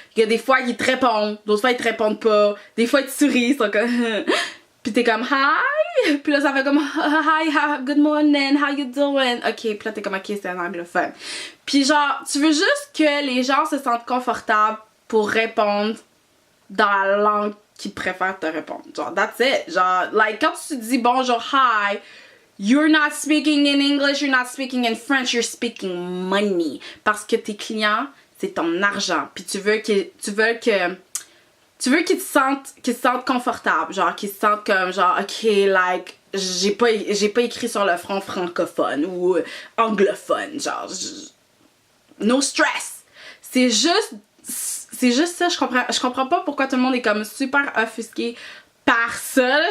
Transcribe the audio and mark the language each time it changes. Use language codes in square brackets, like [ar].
[fr] Il y a des fois ils te répondent, d'autres fois ils te répondent pas, des fois ils te sourient, ils sont comme... pis t'es comme hi! Pis là ça fait comme hi, [en] good morning, how you doing? [fr] Ok, pis là t'es comme ok, c'est un anglophone. Pis genre, tu veux juste que les gens se sentent confortables pour répondre dans la langue qui préfèrent te répondre. [en] Genre, that's it. Genre, like, [fr] quand tu dis bonjour, [en] hi, you're not speaking in English, you're not speaking in French, you're speaking money. [fr] Parce que tes clients, c'est ton argent. Puis tu veux qu'ils te sentent confortables. Genre, qu'ils se sentent comme, genre, ok, like, j'ai pas écrit sur le front francophone ou anglophone. Genre, no stress. C'est juste ça, je comprends pas pourquoi tout le monde est comme super offusqué par ça.